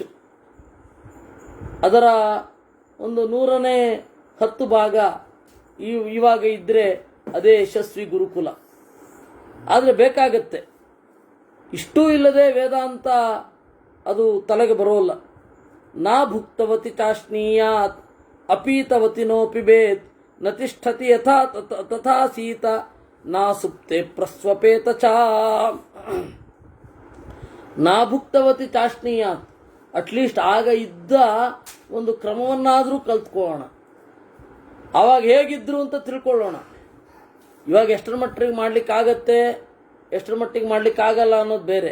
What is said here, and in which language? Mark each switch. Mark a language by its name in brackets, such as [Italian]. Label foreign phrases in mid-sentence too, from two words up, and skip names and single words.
[Kannada] ಅದರ ಒಂದು 110 ಭಾಗ ಇವಾಗ ಇದ್ದರೆ ಅದೇ ಯಶಸ್ವಿ ಗುರುಕುಲ. ಆದರೆ ಬೇಕಾಗತ್ತೆ, ಇಷ್ಟೂ ಇಲ್ಲದೆ ವೇದಾಂತ ಅದು ತಲೆಗೆ ಬರೋಲ್ಲ. [Sanskrit] ನಾ ಭುಕ್ತವತಿ ಚಾಶ್ನೀಯಾತ್ ಅಪೀತವತಿ ನೋ ಪಿಬೇತ್ ನ ತಿಷ್ಠತಿ ಯಥಾ ತಥಾ ಸೀತ ನಾ ಸುಪ್ತೆ ಪ್ರಸ್ವಪೇತ ಚ. ನಾ ಭುಕ್ತವತಿ ಚಾಶ್ನೀಯಾತ್, [Kannada] ಅಟ್ಲೀಸ್ಟ್ ಆಗ ಇದ್ದ ಒಂದು ಕ್ರಮವನ್ನಾದರೂ ಕಲ್ತ್ಕೊಳ್ಳೋಣ. ಆವಾಗ ಹೇಗಿದ್ರು ಅಂತ ತಿಳ್ಕೊಳ್ಳೋಣ. ಇವಾಗ ಎಷ್ಟರ ಮಟ್ಟಿಗೆ ಮಾಡಲಿಕ್ಕಾಗತ್ತೆ, ಎಷ್ಟರ ಮಟ್ಟಿಗೆ ಮಾಡಲಿಕ್ಕಾಗಲ್ಲ ಅನ್ನೋದು ಬೇರೆ.